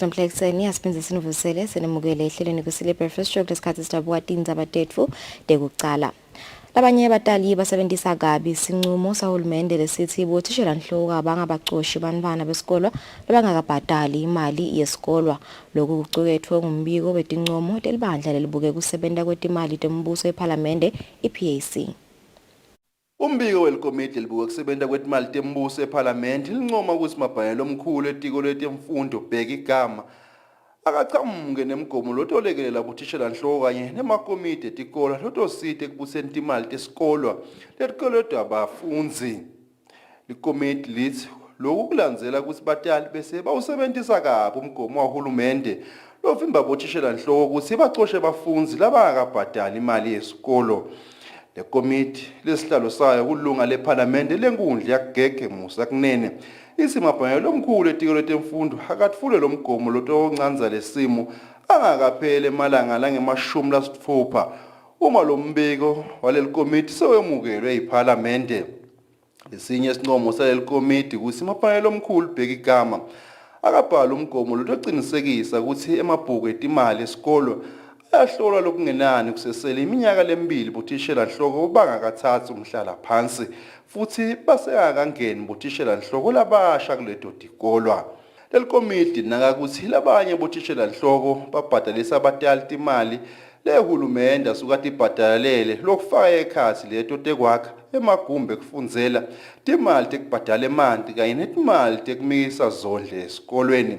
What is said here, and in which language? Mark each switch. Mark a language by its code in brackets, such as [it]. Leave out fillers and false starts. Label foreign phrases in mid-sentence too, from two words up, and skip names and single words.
[ss] nomhlekiseni yasiphinza sinuvusele senemukele ehlelweni Kusile breakfast show lesikhathi sidabuka tinza abatetfu dekucala. Labanye abatali basebenzisa kabi sinqumo sahulumende lesithi bothishela nhloka abangabacoshi bantwana besikolo labangakabhadali imali yesikolo. Lokhu kucukethwe ngumbiko wetincomo telibandla lelibuke kusebenta kwetimali tembuso eParliamente iPAC. Umbiko welikomiti libuke kusebenta kwetimali tembuso eParliament lincoma ukuthi mabhalelo omkhulu etiko letemfundo bheka igama akachamuke nemgomo lotolekelela kuthishela nhloka kanye nemakomiti etikolo lotosite ekubuseni timali tesikolo letikoledwa abafunzi. Likomiti lithi lokhu kulandzela ukuthi batali bese bawusebenzisa kabi umgomo wahulumende lovimba bothishela nhloka ukuthi bacoshe bafunzi labangakabhadali imali yesikolo. Le komiti lesihlalo sayo kulunga leParliament lenkundla yakugege Musa kunene isimabhalelo omkhulu etiko letemfundo akatfule lo mgomo lotoncanza lesimo angakaphele emalanga langemashumi lasitfupha uma lo mbiko waleli komiti sewemukelwe yiParliament. Lesinye isincomo saleli komiti ukuthi imabhalelo omkhulu bheka igama akabhala umgomo lotocinisekisa ukuthi emabhuku etimali esikolo ayahlolwa lokungenani kusesele iminyaka lemibili bothishela nhloka bangakathatha umhlala phansi futhi basengakangeni bothishela nhloka labasha kuleto tikolwa. Leli komiti nakakuthi labanye bothishela nhloka babhadalisa abatali imali lehulumende asukati ibhadalele lokufaka ekhathi leto tekwakha emagumbi ekufundzela timali tekubhadala emanti kanye netimali tekumisa zondle esikolweni.